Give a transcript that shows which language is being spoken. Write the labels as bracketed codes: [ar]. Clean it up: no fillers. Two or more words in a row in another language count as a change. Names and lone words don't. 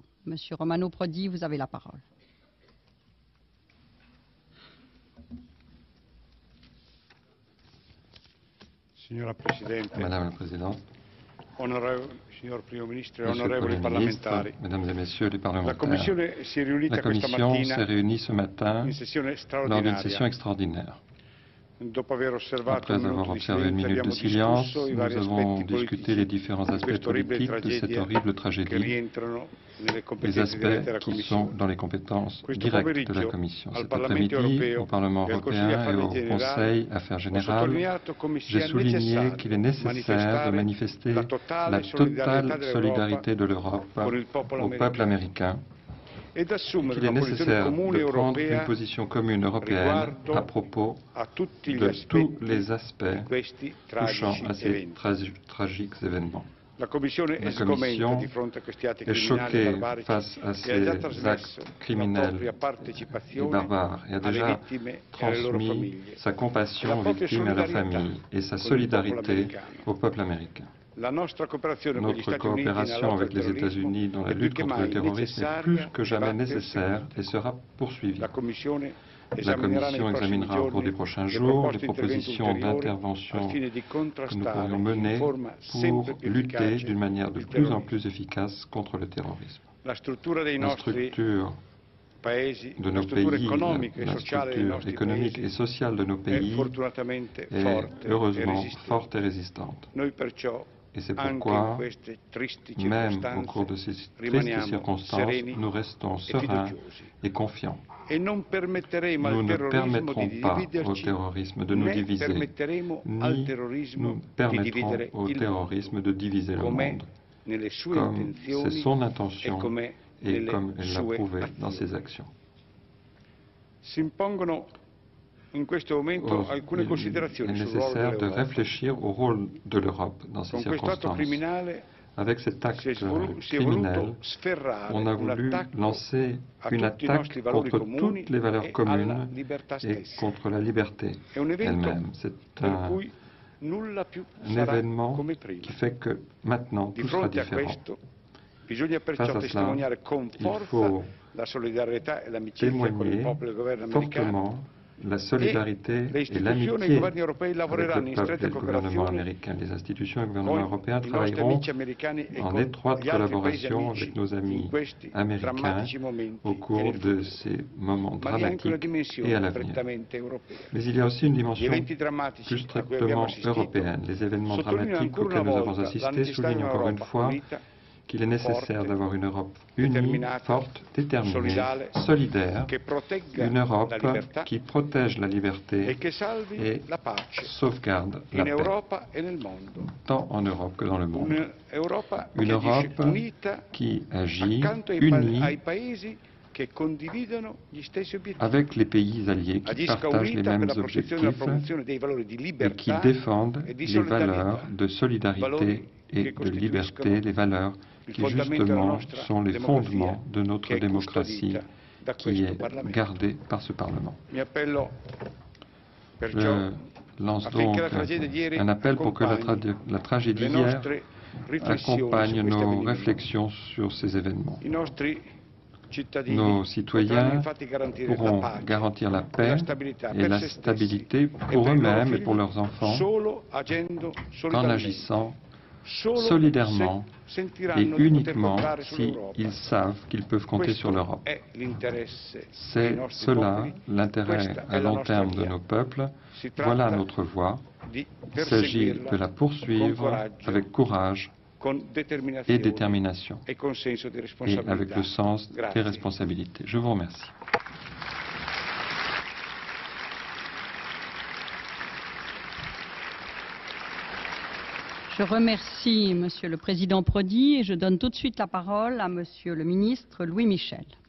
[fr] Monsieur Romano Prodi, vous avez la parole. [it] Signora Presidente, [fr] Madame la Présidente, [it] signor Primo Ministro, [fr] Monsieur le [it] onorevoli [fr] Premier ministre, [it] parlamentari, [fr] Mesdames et Messieurs les [it] la [fr] parlementaires, [it] Commissione si è riunita [fr] la [it] questa [fr] Commission [it] mattina [fr] s'est réunie ce matin [it] in sessione [fr] lors d'une session [it] straordinaria. [fr] extraordinaire. [it] Dopo aver osservato [fr] Après [it] un [fr] avoir [it] minuto di [fr] observé une [it] silenzio, [fr] minute de [it] abbiamo [fr] silence, [it] discusso i [fr] nous [it] vari [fr] avons [it] aspetti [fr] discuté [it] politici [fr] les différents [it] di [fr] aspects [it] questa orribile [fr] politiques de cette [it] tragedia [fr] horrible [it] che [fr] tragédie, [it] rientrano nelle [fr] les [it] competenze dirette [fr] aspects [it] della [fr] qui [it] Commissione. [fr] sont dans les compétences [it] Questo [fr] directes de la [it] pomeriggio [fr] Commission. [it] al [fr] Cet [it] Parlamento [fr] après-midi, [it] europeo [fr] au Parlement [it] e al Consiglio [fr] européen et au [it] Affari Generali, [fr] Conseil Affaires [it] ho [fr] Générales, [it] sottolineato come [fr] j'ai [it] sia [fr] souligné qu'il est nécessaire de manifester [it] la [fr] la [it] totale [fr] totale solidarité de l'Europe [it] con il popolo [fr] au peuple américain, [it] ed assumere [fr] qu'il est [it] una posizione [fr] nécessaire [it] comune [fr] de prendre une [it] europea [fr] position commune européenne [it] riguardo [fr] à propos [it] a tutti gli [fr] de tous [it] aspetti [fr] les aspects [it] di questi [fr] touchant [it] tragici [fr] à ces [it] eventi. [fr] tragiques événements. [it] La Commissione [fr] La [it] è sgomenta [fr] Commission [it] di fronte a questi atti [fr] est [it] criminali e [fr] choquée [it] barbarici [fr] face à [it] e ha già [fr] ces [it] trasmesso [fr] actes [it] la [fr] criminels [it] propria [fr] et [it] partecipazione [fr] barbares et a [it] alle [fr] déjà [it] vittime e alle loro [fr] transmis [it] famiglie. [fr] sa compassion [it] La [fr] aux [it] propria [fr] victimes et à leur [it] solidarietà [fr] famille et sa [it] con il popolo [fr] solidarité [it] americano. [fr] au peuple américain. [it] La nostra cooperazione con gli [fr] Notre [it] Stati Uniti nella [fr] coopération [it] lotta al [fr] avec les [it] terrorismo [fr] États-Unis dans la [it] è più [fr] lutte [it] che [fr] contre le [it] mai [fr] terrorisme est [it] necessaria [fr] plus que [it] e [fr] jamais [it] va [fr] nécessaire [it] perseguita. [fr] et sera poursuivie. [it] La Commissione [fr] La [it] esaminerà nei [fr] Commission [it] prossimi [fr] examinera au cours [it] giorni [fr] des prochains [it] le [fr] jours [it] proposte [fr] les [it] di [fr] propositions [it] intervento ulteriori [fr] d'intervention [it] al fine di [fr] que nous [it] contrastare [fr] pourrions [it] in [fr] mener [it] forma [fr] pour [it] sempre più [fr] lutter [it] efficace [fr] d'une manière de [it] il [fr] plus en [it] terrorismo. [fr] plus efficace contre le terrorisme. [it] La struttura dei [fr] La [it] nostri [fr] structure [it] paesi, [fr] de [it] la [fr] nos [it] struttura [fr] pays, [it] economica e [fr] la [it] sociale dei [fr] structure [it] nostri [fr] économique et [it] paesi [fr] sociale de nos [it] è [fr] pays [it] fortunatamente [fr] est [it] forte e [fr] heureusement [it] resistente. [fr] forte et résistante. [it] Noi perciò, [fr] Et c'est [it] anche in [fr] pourquoi, [it] queste tristi [fr] même au cours de [it] circostanze, [fr] ces tristes [it] rimaniamo [fr] circonstances, [it] sereni [fr] nous restons [it] e [fr] sereins [it] fiduciosi. [fr] et confiants. [it] E non permetteremo [fr] Nous [it] al [fr] ne [it] terrorismo [fr] permettrons [it] di [fr] pas au [it] dividerci, [fr] terrorisme de nous [it] né [fr] diviser, [it] permetteremo al [fr] ni [it] terrorismo [fr] nous [it] di [fr] permettrons [it] dividere [fr] au [it] il [fr] terrorisme [it] mondo, [fr] de diviser le [it] com'è [fr] monde, [it] nelle sue [fr] comme c'est [it] intenzioni [fr] son [it] e [fr] intention [it] com'è [fr] et [it] nelle [fr] comme elle l'a [it] sue [fr] prouvé dans [it] azioni. [fr] ses actions. [it] Si impongono in questo momento alcune [fr] Il [it] considerazioni [fr] est [it] sul ruolo [fr] nécessaire de [it] dell'Europa. [fr] réfléchir au rôle de l'Europe dans ces [it] Con questo atto [fr] circonstances. [it] criminale [fr] Avec cet acte [it] si è [fr] criminel, [it] voluto sferrare [fr] on a [it] un [fr] voulu [it] attacco [fr] lancer [it] a [fr] une [it] tutti i [fr] attaque [it] nostri valori [fr] contre [it] comuni [fr] toutes les valeurs [it] e alla [fr] communes [it] libertà [fr] et [it] stessa. [fr] contre la liberté [it] È un evento [fr] elle-même. C'est [it] per [fr] un [it] cui nulla più [fr] un [it] sarà [fr] événement [it] come prima. [fr] qui fait que maintenant [it] Di [fr] tout sera [it] fronte a [fr] différent. [it] questo bisogna [fr] Face [it] perciò [fr] à cela, [it] testimoniare con [fr] il [it] forza [fr] faut [it] la solidarietà e l'amicizia con il [fr] témoigner [it] popolo e il governo americano. [fr] fortement la solidarité [it] le [fr] et [it] istituzioni e i [fr] l'amitié [it] governi europei [fr] avec le [it] lavoreranno in [fr] peuple [it] stretta [fr] et le gouvernement [it] cooperazione [fr] américain. Les institutions et le gouvernement [it] con [fr] européen [it] i nostri [fr] travailleront [it] amici americani e [fr] en [it] con [fr] étroite [it] gli altri paesi [fr] collaboration [it] amici [fr] avec nos [it] in [fr] amis [it] questi [fr] américains [it] drammatici momenti [fr] au [it] e [fr] cours [it] nel [fr] de [it] futuro. [fr] ces moments [it] Ma vi è anche una [fr] dramatiques [it] dimensione [fr] et à l'avenir. [it] prettamente europea. [fr] Mais il y a aussi une [it] Gli [fr] dimension [it] eventi drammatici [fr] plus [it] a cui abbiamo [fr] strictement [it] assistito [fr] européenne. Les événements [it] sottolineano [fr] dramatiques [it] ancora una [fr] auxquels nous avons [it] volta la [fr] assisté [it] necessità di [fr] soulignent encore une [it] un'Europa [fr] fois [it] unita, [fr] qu'il est nécessaire [it] forte, [fr] d'avoir une Europe unie, [it] déterminata, [fr] forte, déterminée, [it] solidale, [fr] solidaire, [it] che protegga [fr] une Europe [it] la libertà [fr] qui protège la liberté [it] e che salvi [fr] et [it] la pace [fr] sauvegarde la [it] in [fr] paix, [it] Europa e nel mondo. [fr] tant en Europe que dans le monde. [it] Un'Europa [fr] Une [it] che agisce [fr] Europe [it] unita [fr] qui agit [it] accanto ai [fr] unie [it] paesi che condividono gli stessi obiettivi. [fr] avec les pays alliés qui [it] Agisca [fr] partagent les [it] unita per [fr] mêmes [it] la protezione e la [fr] objectifs [it] promozione dei valori di [fr] et qui [it] libertà [fr] défendent [it] e di [fr] les [it] solidarietà, [fr] valeurs de solidarité [it] valori [fr] et [it] che [fr] de liberté, [it] costituiscono [fr] les valeurs [it] il [fr] qui [it] fondamento della [fr] justement [it] nostra [fr] sont les [it] democrazia, [fr] fondements de notre [it] che è [fr] démocratie [it] custodita da [fr] qui [it] questo [fr] est [it] Parlamento. [fr] gardée par ce Parlement. [it] Mi appello perciò [fr] Je lance donc [it] affinché la tragedia di ieri [fr] un appel pour que la tragédie [it] le [fr] d'hier [it] nostre riflessioni [fr] accompagne [it] su questi [fr] nos [it] avvenimenti. [fr] réflexions sur ces événements. [it] I nostri cittadini [fr] Nos [it] potranno [fr] citoyens [it] infatti garantire la [fr] pourront [it] pace [fr] garantir la [it] e [fr] paix [it] la stabilità [fr] et [it] per [fr] la [it] se stessi [fr] stabilité [it] e [fr] pour [it] per i loro [fr] eux-mêmes et [it] figli [fr] pour leurs enfants [it] solo agendo [fr] en [it] solidarmente. [fr] agissant [it] Solo [fr] solidairement [it] se sentiranno [fr] et [it] di poter [fr] uniquement [it] contare sull'Europa. [fr] s'ils savent qu'ils peuvent compter sur [it] Questo [fr] l'Europe. [it] è l'interesse dei [fr] C'est [it] nostri [fr] cela [it] popoli, [fr] l'intérêt [it] questa [fr] à [it] è la [fr] long [it] nostra [fr] terme de [it] via. [fr] nos peuples. [it] Si tratta [fr] Voilà notre voie. [it] di [fr] Il s'agit [it] perseguirla [fr] de la [it] con [fr] poursuivre [it] coraggio, [fr] avec courage [it] con [fr] et [it] determinazione [fr] détermination [it] e con senso di [fr] et [it] responsabilità. [fr] avec le sens des [it] Grazie. [fr] responsabilités. Je vous remercie. Je remercie Monsieur le Président Prodi et je donne tout de suite la parole à Monsieur le ministre Louis Michel.